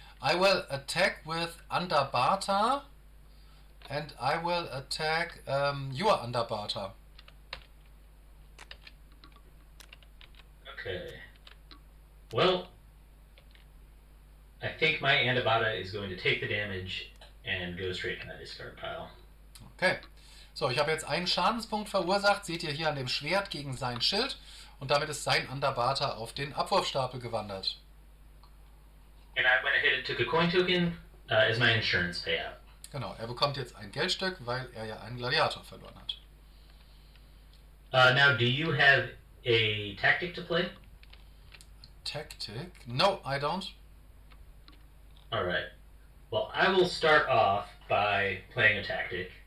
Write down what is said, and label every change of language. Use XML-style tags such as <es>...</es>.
<en>I will attack with Underbata, and I will attack your Underbata. Okay. Well, I think my Andabata is going to take the damage and go straight to my discard pile. Okay.</en> <de>So, ich habe jetzt einen Schadenspunkt verursacht, seht ihr hier an dem Schwert gegen sein Schild, und damit ist sein Underbata auf den Abwurfstapel gewandert.</de> <en>And I went ahead and took a coin token as my insurance payout.</en> <de>Genau, er bekommt jetzt ein Geldstück, weil er ja einen Gladiator verloren hat.</de> <en>Now, do you have a tactic to play? Tactic? No, I don't. Alright. Well, I will start off by playing a tactic.</en>